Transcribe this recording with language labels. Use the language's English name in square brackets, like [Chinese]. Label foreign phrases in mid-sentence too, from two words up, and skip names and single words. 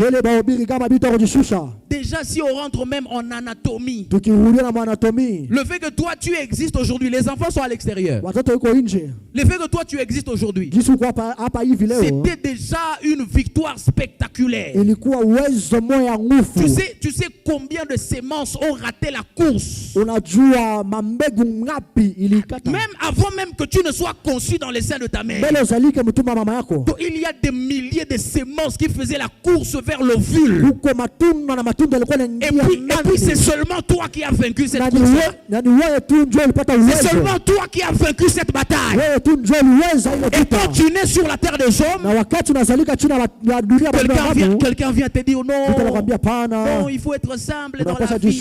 [French] Déjà, si on rentre même en anatomie, le fait que toi tu existes aujourd'hui, les enfants sont à l'extérieur. Le fait que toi tu existes aujourd'hui, c'était déjà une victoire spectaculaire. Tu sais combien de ces semences ont raté la course. [Swahili] Unajua mambegu ngapi ilikata. [French] Même avant même que tu ne sois conçu dans les seins de ta mère. [Swahili] Mbele uzalike mtumba mama yako. [French] Donc, il y a des milliers de semences qui faisaient la course vers l'ovule. [Swahili] Uko matunda na matunda yalikuwa yanaingia. [French] Et puis c'est seulement toi qui as vaincu cette course. C'est seulement toi qui as vaincu cette bataille. Et quand tu nais sur la terre des hommes, quelqu'un vient te dire non, il faut être simple dans la vie.